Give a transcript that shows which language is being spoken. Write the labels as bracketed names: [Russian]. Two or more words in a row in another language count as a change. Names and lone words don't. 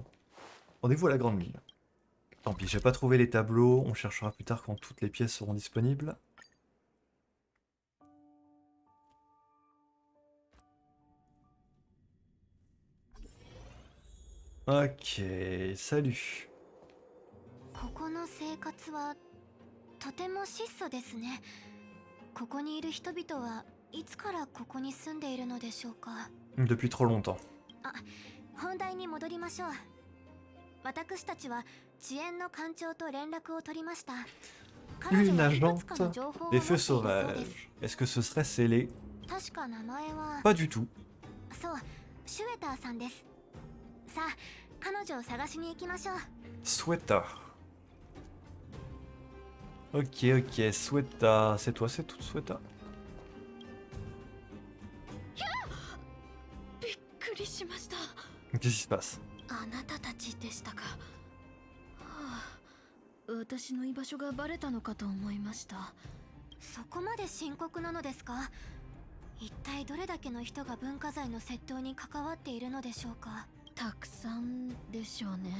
[French] Rendez-vous à la grande mine. Tant pis, j'ai pas trouvé les tableaux, on cherchera plus tard quand toutes les pièces seront disponibles. Ok, salut. [Japanese] ここの生活はとても質素ですね。ここにいる人々はいつからここに住んでいるのでしょうか。 [French] Depuis trop longtemps. [Japanese] 本題に戻りましょう。私たちは遅延の艦長と連絡を取りました。 [French] Une agente des feux sauvages. Est-ce que ce serait scellé? [Japanese] 確か名前は [French] Pas du tout. [Japanese] そう、シュエターさんです。さあ、彼女を探しに行きましょう。 [French] Sweta. Ok, ok, Sweta. C'est toi, c'est tout, Sweta? [Japanese] びっくりしました。 [French] Qu'est-ce qui se passe? [Japanese] あなたたちでしたか。はあ、私の居場所がバレたのかと思いました。そこまで深刻なのですか？一体どれだけの人が文化財の窃盗に関わっているのでしょうか？たくさんでしょうね。